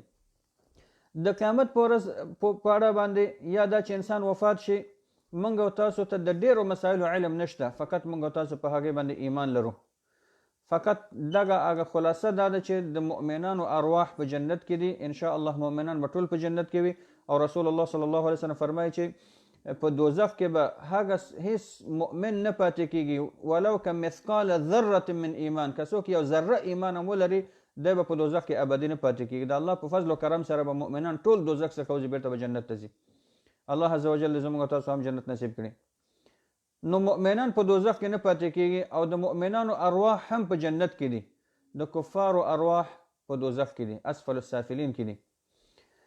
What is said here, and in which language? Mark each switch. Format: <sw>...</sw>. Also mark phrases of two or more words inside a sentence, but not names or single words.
<ps>د قیامت په ورځ په اړه باندې یا دا چې انسان وفات شي، موږ او تاسو ته د ډېرو مسایلو علم نشته، فقط موږ او تاسو په هغې باندې ایمان لرو. فقط دغه هغه خلاصه دا ده چې د مؤمنانو ارواح په جنت کې دي،</ps> <ar>انشاء الله</ar> <ps>مؤمنان به ټول په جنت کې وي. او رسول الله</ps> <ar>صلی الله علیه وسلم</ar> <ps>فرمایي چې په دوزخ کې به هغه هیڅ مؤمن نه پاتې کېږي،</ps> <ar>ولو که مثقال ذره من ایمان.</ar> <ps>که څوک یو ذره ایمان هم ولري، دی به په دوزخ کې ابدي نه پاتې کېږي. د الله په فضل و کرم سره به مؤمنان ټول دوزخ څخه وځي، بیرته به جنت ته ځي. الله</ps> <ar>عز وجل</ar> <ps>زموږ تاسو هم جنت نصیب کړي. نو مؤمنان په دوزخ کې نه پاتې کېږي، او د مؤمنانو ارواح هم په جنت کې دي، د کفارو ارواح په دوزخ کې دي،</ps> <ar>اسفل السافلین</ar> <ps>کې دي.</ps>